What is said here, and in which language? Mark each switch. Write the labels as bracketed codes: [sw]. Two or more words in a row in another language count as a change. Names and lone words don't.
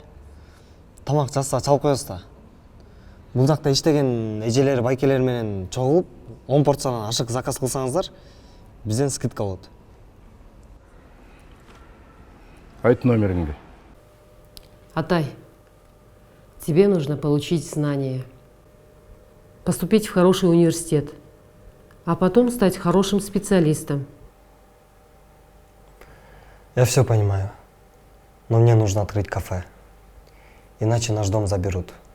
[ky] Тамак жазса чалып коесуз да. Бул жакта иштеген эжелер, байкелер менен чогулуп, 10 порциядан ашык заказ кылсаңыздар, бизден скидка болот. Айт номериңди. Атай, [ru] тебе нужно получить знания, поступить в хороший университет, а потом стать хорошим специалистом. Я все понимаю, но мне нужно открыть кафе, иначе наш дом заберут.